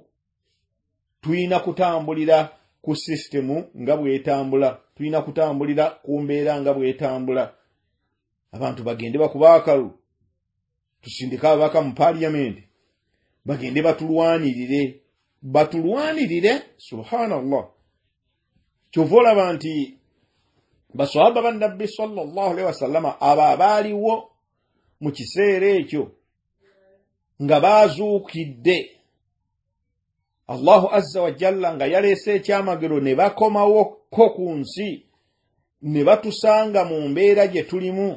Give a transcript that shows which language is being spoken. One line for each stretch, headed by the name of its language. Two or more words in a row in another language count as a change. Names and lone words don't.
Ganda: Tulina kutambulira ku systemu nga bw'etambula, tulina kutambulira ku mbeera nga bw'etambula. Abantu bagende bakuba akalu, tusindika ababaka mu parliament, bagende batulwanirire. Subhanallah, kyova olaba nti basahaba ba Nabbi
Arabic: صلى الله عليه وسلم
Ganda: abo abaaliwo mu kiseera ekyo nga baazuukidde
Arabic: الله عز وجل
Ganda: nga yaleese ekyamagero, ne bakomawo ko ku nsi, ne batusanga mu mbeera gye tulimu.